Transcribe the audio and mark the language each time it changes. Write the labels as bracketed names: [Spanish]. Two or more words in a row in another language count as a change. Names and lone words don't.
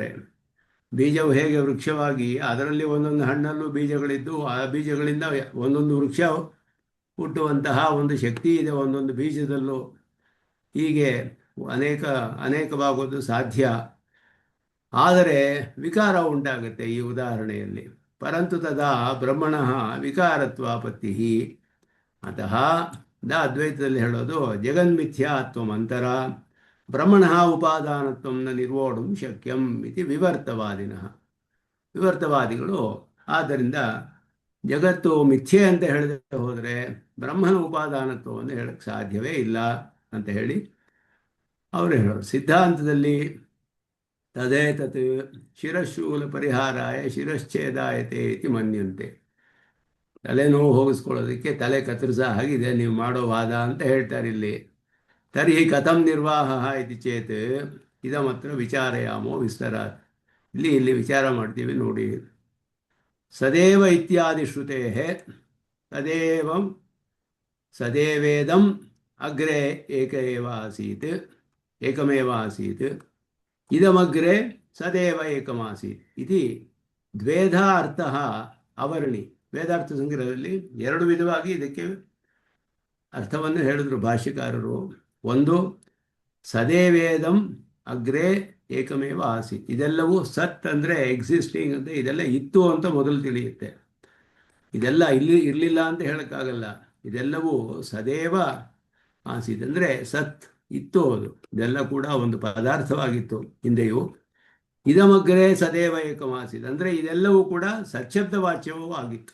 [Kannada] ಬೀಜವು ಹೇಗೆ ವೃಕ್ಷವಾಗಿ ಅದರಲ್ಲಿ ಒಂದೊಂದು ಹಣ್ಣಲ್ಲೂ ಬೀಜಗಳಿದ್ದು ಆ ಬೀಜಗಳಿಂದ ಒಂದೊಂದು ವೃಕ್ಷ ಹುಟ್ಟುವಂತಹ ಒಂದು ಶಕ್ತಿ ಇದೆ ಒಂದೊಂದು ಬೀಜದಲ್ಲೂ. ಹೀಗೆ ಅನೇಕವಾಗೋದು ಸಾಧ್ಯ. ಆದರೆ ವಿಕಾರ ಉಂಟಾಗುತ್ತೆ ಈ ಉದಾಹರಣೆಯಲ್ಲಿ. [Sanskrit] ಪರಂತು ತದಾ ಬ್ರಹ್ಮಣಃ ವಿಕಾರತ್ವಾಪತ್ತಿ. ಅತಃ [Kannada] ಅದ್ವೈತದಲ್ಲಿ ಹೇಳೋದು [Sanskrit] ಜಗನ್ಮಿಥ್ಯಾತ್ವಮಂತರ ಬ್ರಹ್ಮಣಃ ಉಪಾದಾನತ್ವಂ ನ ನಿರ್ವೋಢುಂ ಶಕ್ಯಂ ಇತಿ ವಿವರ್ತವಾದಿನಃ. [Kannada] ವಿವರ್ತವಾದಿಗಳು ಆದ್ದರಿಂದ ಜಗತ್ತು ಮಿಥ್ಯೆ ಅಂತ ಹೇಳದೆ ಹೋದರೆ ಬ್ರಹ್ಮನ ಉಪಾದಾನತ್ವವನ್ನು ಹೇಳಕ್ಕೆ ಸಾಧ್ಯವೇ ಇಲ್ಲ ಅಂತ ಹೇಳಿ ಅವರು ಹೇಳೋರು. [Sanskrit] ಸಿದ್ಧಾಂತದಲ್ಲಿ ತದೇತತ್ ಶಿರಶೂಲ ಪರಿಹಾರಾಯ ಶಿರಶ್ಛೇದಾಯತೆ ಇತಿ ಮನ್ಯಂತೆ. [Kannada] ತಲೆನೋವು ಹೋಗಿಸ್ಕೊಳ್ಳೋದಕ್ಕೆ ತಲೆ ಕತ್ತರಿಸ ಹಾಗಿದೆ ನೀವು ಮಾಡೋ ವಾದ ಅಂತ ಹೇಳ್ತಾರೆ ಇಲ್ಲಿ. [Sanskrit] ತರ್ಹಿ ಕಥಂ ನಿರ್ವಾಹ ಇತಿ ಚೇತ್ ಇದಮತ್ರ ವಿಚಾರಯಾಮೋ ವಿಸ್ತರಾತ್. [Kannada] ಇಲ್ಲಿ ವಿಚಾರ ಮಾಡ್ತೀವಿ ನೋಡಿ. [Sanskrit] ಸದೇವ ಇತ್ಯಾದಿ ಶ್ರುತೆ ತದೇವಂ ಸದೇವೇದಂ ಅಗ್ರೆ ಏಕಮೇವ ಆಸೀತ್ ಇದಮಗ್ರೆ ಸದೇವ ಏಕಮಾಸೀತ್ ಇತಿ ದ್ವೇಧ ಅರ್ಥ ಅವರ್ಣಿ. [Kannada] ವೇದಾರ್ಥ ಸಂಗ್ರಹದಲ್ಲಿ ಎರಡು ವಿಧವಾಗಿ ಇದಕ್ಕೆ ಅರ್ಥವನ್ನು ಹೇಳಿದ್ರು ಭಾಷ್ಯಕಾರರು. [Sanskrit] ಒಂದು, ಸದೇವೇದಂ ಅಗ್ರೆ ಏಕಮೇವ ಆಸೀತ್, [Kannada] ಇದೆಲ್ಲವೂ ಸತ್ ಅಂದರೆ ಎಕ್ಸಿಸ್ಟಿಂಗ್ ಅಂತ, ಇದೆಲ್ಲ ಇತ್ತು ಅಂತ ಮೊದಲು ತಿಳಿಯುತ್ತೆ. ಇದೆಲ್ಲ ಇರಲಿಲ್ಲ ಅಂತ ಹೇಳೋಕ್ಕಾಗಲ್ಲ. ಇದೆಲ್ಲವೂ [Sanskrit] ಸದೇವ ಆಸೀತ್ [Kannada] ಅಂದರೆ ಸತ್ ಇತ್ತು, ಅದು ಇದೆಲ್ಲ ಕೂಡ ಒಂದು ಪದಾರ್ಥವಾಗಿತ್ತು ಹಿಂದೆಯೂ. [Sanskrit] ಇದಮಗ್ರೆ ಸದೇವ ಏಕಮಾಸೀತ್ [Kannada] ಅಂದರೆ ಇದೆಲ್ಲವೂ ಕೂಡ ಸಚ್ಛಬ್ದ ವಾಚ್ಯವೂ ಆಗಿತ್ತು.